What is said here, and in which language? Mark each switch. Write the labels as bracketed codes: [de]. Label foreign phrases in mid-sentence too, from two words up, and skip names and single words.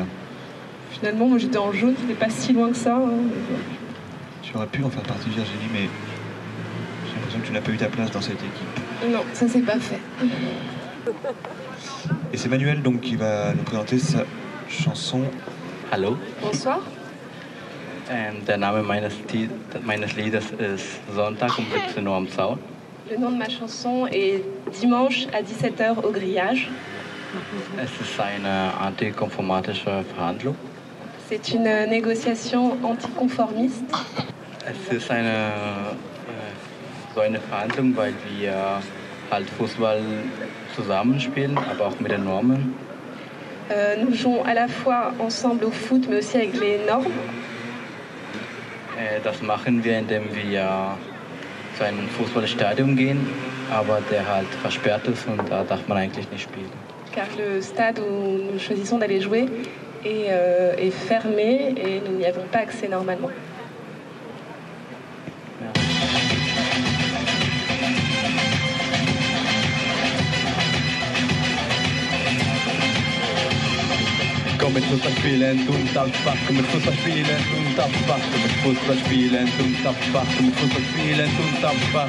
[fr] Finalement, moi j'étais en jaune, c'était pas si loin que ça. Hein. Tu aurais pu en faire partie, Virginie, mais j'ai l'impression que tu n'as pas eu ta place dans cette équipe. Non, ça s'est pas fait. Et c'est Manuel donc qui va nous présenter sa chanson. Hallo. Bonsoir. [de] Der Name meines Liedes ist Sonntag um 17 Uhr am Zaun. [fr] Le nom de ma chanson est Dimanche à 17h au grillage. [de] Es ist eine antikonformatische Verhandlung. [fr] C'est une négociation anticonformiste. [de] Es ist so eine Verhandlung, weil wir halt Fußball zusammenspielen, aber auch mit den Normen. [fr] Nous jouons à la fois ensemble au foot, mais aussi avec les normes. [de] Das machen wir, indem wir zu einem Fußballstadion gehen, aber der halt versperrt ist und da darf man eigentlich nicht spielen. [fr] Car le stade où nous choisissons d'aller jouer est fermé et nous n'y avons pas accès normalement. [de] Komm mit Fußball spielen, du darfst Spaß, komm mit Fußball spielen, du darfst Spaß, komm mit Fußball spielen, du darfst Spaß, komm mit Fußball spielen, du darfst Spaß.